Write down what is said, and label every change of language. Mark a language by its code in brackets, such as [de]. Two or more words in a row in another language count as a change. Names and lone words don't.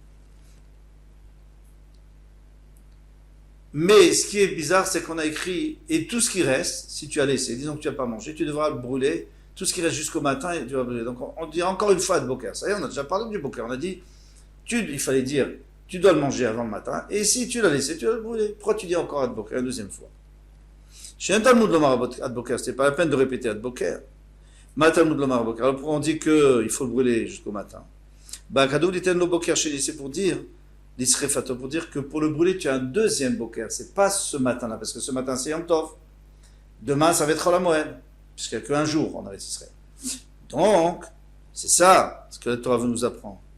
[fr] Mais ce qui est bizarre, c'est qu'on a écrit, et tout ce qui reste, si tu as laissé, disons que tu n'as pas mangé, tu devras le brûler, tout ce qui reste jusqu'au matin, et tu vas brûler. Donc on dit encore une fois de boker. Ça y est, on a déjà parlé du boker. On a dit, il fallait dire, tu dois le manger avant le matin, et si tu l'as laissé, tu vas le brûler. Pourquoi tu dis encore [he] עד בקר [fr] une deuxième fois? [he] שאין תלמוד לומר עד בקר, [fr] c'était pas la peine de répéter [he] עד בקר. מה תלמוד לומר עד בקר. [fr] Alors pourquoi on dit qu'il faut le brûler jusqu'au matin? Bah, Kadou dit lo boker chez lui, c'est pour dire, l'isrefato, pour dire que pour le brûler, tu as un deuxième boker. C'est pas ce matin-là, parce que ce matin, c'est [he] יום טוב. [fr] Demain, ça va être la Moed, puisqu'il n'y a qu'un jour en Eretz Israël. Donc, c'est ça, ce que la Torah veut nous apprendre.